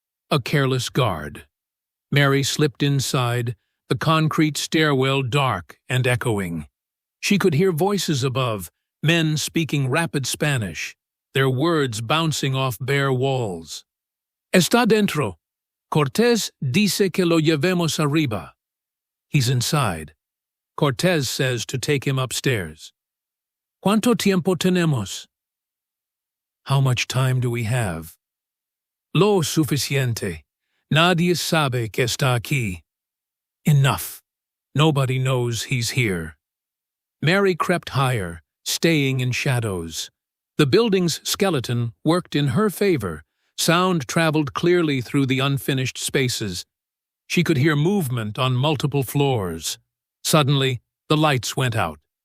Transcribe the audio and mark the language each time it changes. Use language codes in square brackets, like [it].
[en] A careless guard. Mary slipped inside, the concrete stairwell dark and echoing. She could hear voices above, men speaking rapid Spanish, their words bouncing off bare walls. [es] Está dentro. Cortés dice que lo llevemos arriba. [en] He's inside. Cortés says to take him upstairs. [es] ¿Cuánto tiempo tenemos? [en] How much time do we have? [es] Lo suficiente. Nadie sabe que está aquí. [en] Enough. Nobody knows he's here. Mary crept higher, staying in shadows. The building's skeleton worked in her favor. Sound traveled clearly through the unfinished spaces. She could hear movement on multiple floors. Suddenly, the lights went out.